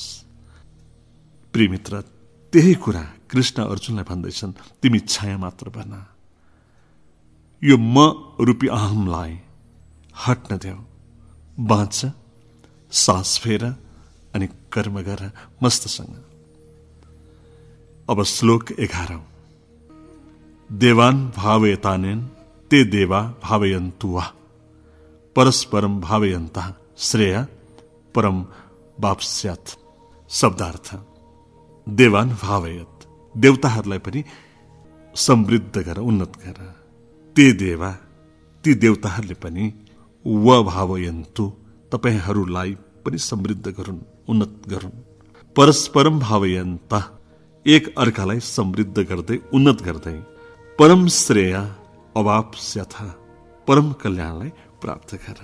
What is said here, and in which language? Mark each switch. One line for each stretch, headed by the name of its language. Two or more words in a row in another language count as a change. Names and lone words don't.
Nepali: प्रिय मित्र, त्यही कुरा कृष्ण अर्जुनलाई भन्दैछन्, तिमी छाया मात्र बन। यो म रूपी अहमलाई हट्न देऊ, बाँच, सास फेर अनि कर्म गर मस्तसँग। अब श्लोक 11।
Sanskrit: देवान् भावयतानेन ते देवा भावयन्तु वा परस्परम भावयन्तः श्रेय परम वाप्स्यात्। शब्दार्थ देवान् भावयत,
Nepali: देवताहरूलाई पनि समृद्ध गर, उन्नत गर।
Sanskrit: ते देवा,
Nepali: ती देवताहरूले पनि
Sanskrit: व भावयन्तु,
Nepali: तपाईहरूलाई पनि समृद्ध गरून्, उन्नत गरून्।
Sanskrit: परस्परम भावयन्त,
Nepali: एक अर्कालाई समृद्ध गर्दै उन्नत गर्दै
Sanskrit: परम श्रेय अवाप्स्यथ,
Nepali: परम कल्याणलाई प्राप्त गर।